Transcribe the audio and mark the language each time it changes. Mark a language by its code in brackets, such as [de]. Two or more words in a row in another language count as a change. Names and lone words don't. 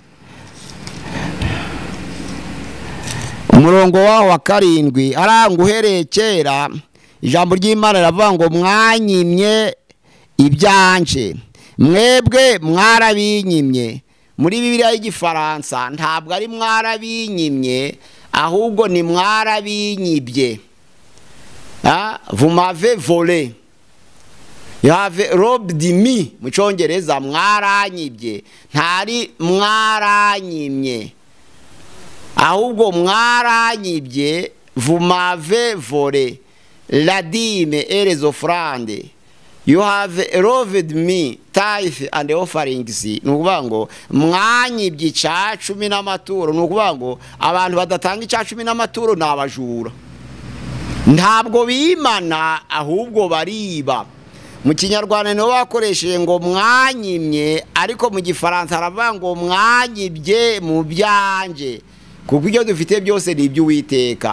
[rw] Umurongo waho wa 7 aranga uhereye kera ijambo ry'Imana riravuga ngo mwanyimye ibyanje, mwebwe mwarabinyimye. Muri Bibiliya y'Igifaransa ntabwo ari mwarabinyimye, ahubwo ni mwarabinyibye. [fr] Vous m'avez volé. [en] You have robbed me. [rw] Mu Cyongereza mwaranyibye, ntari mwaranyimye, ahubwo mwaranyibye. [fr] Vous m'avez volé la dîme et les offrandes. [en] You have robbed me tithe and offerings. [rw] Nukuvuga ngo mwanyibye icya 10 n'amaturo. Nukuvuga ngo abantu badatanga icya 10 n'amaturo ni abajura. Ntabwo bimana ahubwo bariba. Mu Kinyarwanda niho bakoresheje ngo mwanyimye, ariko mu Gifaransa haravuga ngo mwanyibye mu byanje, kuko ibyo dufite byose ni iby'Uwiteka.